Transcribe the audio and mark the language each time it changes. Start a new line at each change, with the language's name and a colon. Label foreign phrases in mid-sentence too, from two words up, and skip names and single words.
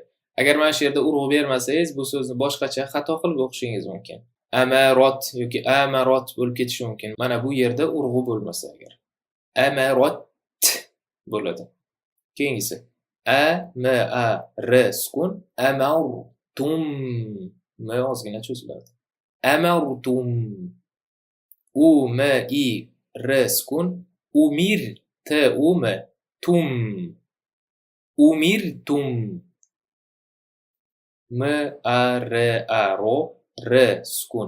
Uzbek: Agar mana shu yerda urg'u bermasangiz, bu so'zni boshqacha xato qilib o'qishingiz mumkin. Amarot yoki amarot bo'lib ketishi mumkin. Mana bu yerda urg'u bo'lmasa agar. Amarot bo'ladi. Keyingisi a-m-a-r sukun. Amartum. M ozgina cho'ziladi. Amartum. U-m-i-r sukun. Umir T-u-m. Umirtum. M-a-r-a-ro r sukun.